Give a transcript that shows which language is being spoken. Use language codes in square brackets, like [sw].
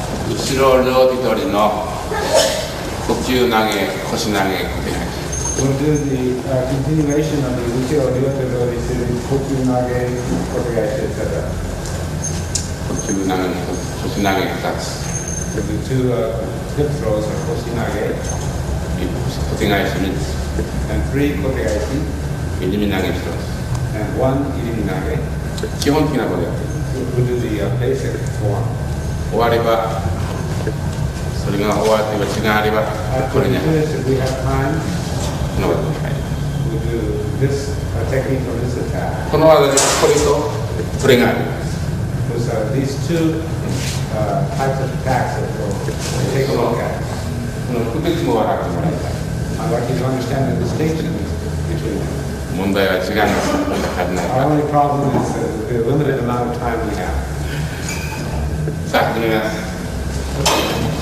[ja] 後ろ両手取りの呼吸投げ、腰投げ、小手投げ。 [en] We'll do the continuation of the Uchiro Ryote series, Koku Nage, Kotegaeshi, etc. [ja] 呼吸投げ、腰投げ2つ。 [en] We'll do two hip throws or Koshi Nage, [ja] 小手返し3つ。 [en] and three Kotegaeshi, [ja] 入身投げ1つ。 [en] and one Irimi Nage. [ja] 基本的なことやってる。 [en] We'll do the basic form. [ja] 終われば、それが終わってば時間あれば、こ [en] After [ja] れ [en] we [ja] に [en] finish, if we have time, [ja] この技に入る。 [en] we'll do this technique or this attack. [ja] この技にこれとこれがある。 [en] There's these two types of attacks that we'll take a look at. [ja] この区別も分かってもらいたい。 [en] I'd like you to understand the distinction between them. [ja] 問題は時間が足りないか [en] Our [ja] ら。 [en] only problem is the limited amount of time we have. [ja] さあ始めます。